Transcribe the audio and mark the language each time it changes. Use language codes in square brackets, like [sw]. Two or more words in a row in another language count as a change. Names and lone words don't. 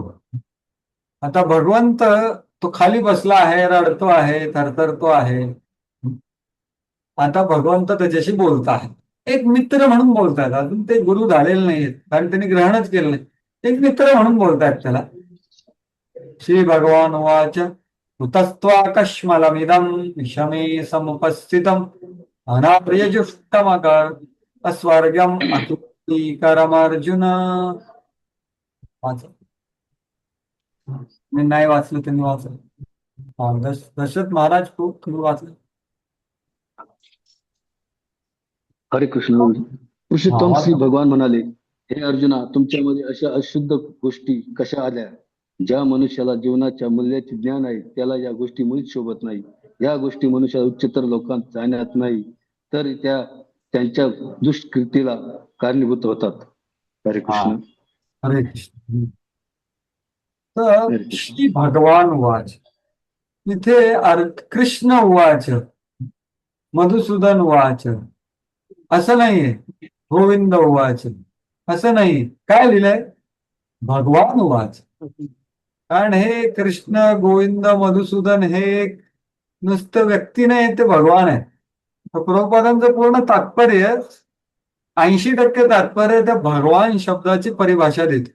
[mr] आता भगवंत तो खाली बसला आहे, रडतो आहे, थरथरतो आहे. आता भगवंत त्याच्याशी बोलत आहे, एक मित्र म्हणून बोलतायत. अजून ते गुरु झालेले नाहीत, कारण त्यांनी ग्रहणच केलं नाही. एक मित्र म्हणून बोलतायत त्याला. [sa] श्री भगवान उवाच हुतस्त्वाकश्मलमिदं विषमे समुपस्थितम् अनार्यजुष्टमकर अस्वर्गम् अतुलीकरमर्जुन. [mr] मी नाही वाचलं, त्यांनी वाचलं. दशरथ महाराज खूप तुम्ही वाचलं. हरे कृष्ण. पुरुषोत्तम श्री भगवान म्हणाले, हे अर्जुना, तुमच्यामध्ये अशा अशुद्ध गोष्टी कशा आल्या? ज्या मनुष्याला जीवनाच्या मूल्याचे ज्ञान आहे त्याला या गोष्टी मुळीच शोभत नाही. या गोष्टी मनुष्याला उच्चतर लोकांत जाण्यात नाही तर त्या त्यांच्या दुष्कृतीला कारणीभूत होतात. हरे कृष्ण. हरे कृष्ण. तर [sa] श्री भगवान उवाच, [mr] इथे [sa] कृष्ण उवाच, मधुसूदन उवाच [mr] असं नाहीये, [sa] गोविंद उवाच [mr] असं नाही. काय लिहिलंय? [sa] भगवान उवाच. [mr] कारण हे कृष्ण, गोविंद, मधुसूदन हे नुसतं व्यक्ती नाही, ते भगवान आहे. प्रभुपादांचं पूर्ण तात्पर्य 80% तात्पर्य त्या भगवान शब्दाची परिभाषा देते.